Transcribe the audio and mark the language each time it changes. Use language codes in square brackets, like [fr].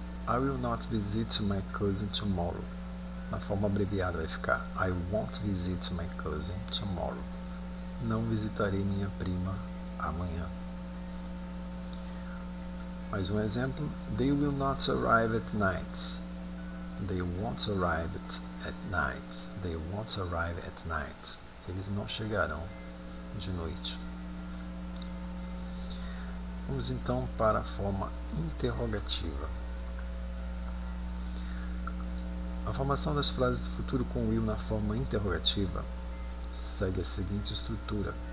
[en] I will not visit my cousin tomorrow. [pt] Na forma abreviada vai ficar [en] I won't visit my cousin tomorrow. [pt] Não visitarei minha prima amanhã. Mais um exemplo. [en] They will not arrive at night. They won't arrive at night. They won't arrive at night. [pt] Eles não chegarão de noite. Vamos então para a forma interrogativa. A formação das frases do futuro com will na forma interrogativa segue a seguinte estrutura.